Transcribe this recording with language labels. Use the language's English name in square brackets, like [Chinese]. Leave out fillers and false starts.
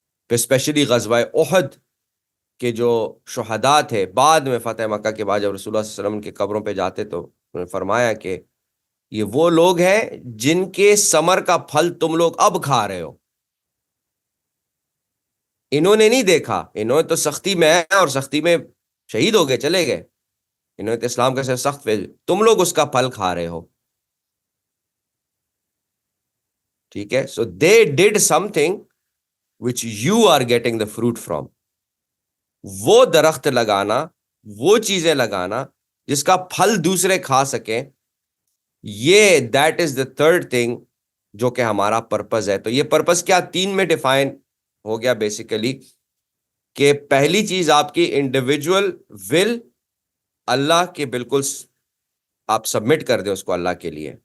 [Urdu] پھر اسپیشلی غزوہ احد کے جو شہداء تھے بعد میں فتح مکہ کے بعد, جب رسول اللہ صلی اللہ علیہ وسلم کے قبروں پہ جاتے تو انہوں نے فرمایا کہ یہ وہ لوگ ہیں جن کے ثمر کا پھل تم لوگ اب کھا رہے ہو. انہوں نے نہیں دیکھا, انہوں نے تو سختی میں ہیں اور سختی میں شہید ہو گئے, چلے گئے, انہوں نے اسلام کا صرف سخت فیض، تم لوگ اس کا پھل کھا رہے ہو. ٹھیک ہے، [English] So they did something which you are getting the fruit from. [Urdu] وہ درخت لگانا، وہ چیزیں لگانا جس کا پھل دوسرے کھا سکیں، یہ [English] that is the third thing [Urdu] جو کہ ہمارا پرپز ہے. تو یہ پرپز کیا 3 میں ڈیفائن ہو گیا بیسیکلی، کہ پہلی چیز آپ کی انڈیویجول ول اللہ کے بالکل آپ سبمٹ کر دیں اس کو اللہ کے لیے.